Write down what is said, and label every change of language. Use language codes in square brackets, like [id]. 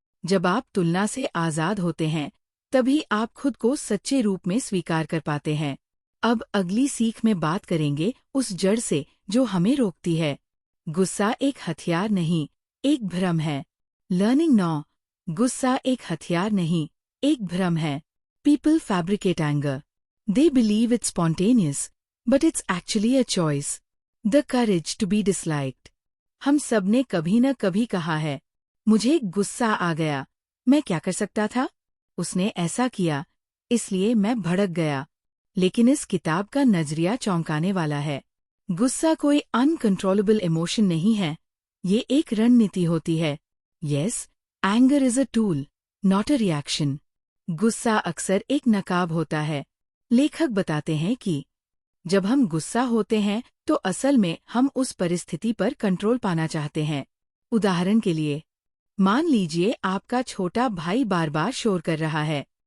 [hi] जब आप तुलना से आजाद होते हैं, तभी आप खुद को सच्चे रूप में स्वीकार कर पाते हैं। अब अगली सीख में बात करेंगे उस जड़ से जो हमें रोकती है। गुस्सा एक हथियार नहीं, एक भ्रम है। लर्निंग 9। गुस्सा एक हथियार नहीं, एक भ्रम है। [en] People fabricate anger. They believe it's spontaneous, but it's actually a choice. The courage to be disliked. [hi] हम सबने कभी न कभी कहा है, मुझे गुस्सा आ गया, मैं क्या कर सकता था? उसने ऐसा किया, इसलिए मैं भड़क गया। लेकिन इस किताब का नजरिया चौंकाने वाला है। गुस्सा कोई अनकंट्रोलेबल इमोशन नहीं है, ये एक रणनीति होती है। [en] Yes, anger is a tool, not a reaction. [hi] गुस्सा अक्सर एक नकाब होता है। लेखक बताते हैं कि जब हम गुस्सा होते हैं तो असल में हम उस परिस्थिति पर कंट्रोल पाना चाहते हैं। उदाहरण के लिए, मान लीजिए आपका छोटा भाई बार बार शोर कर रहा है।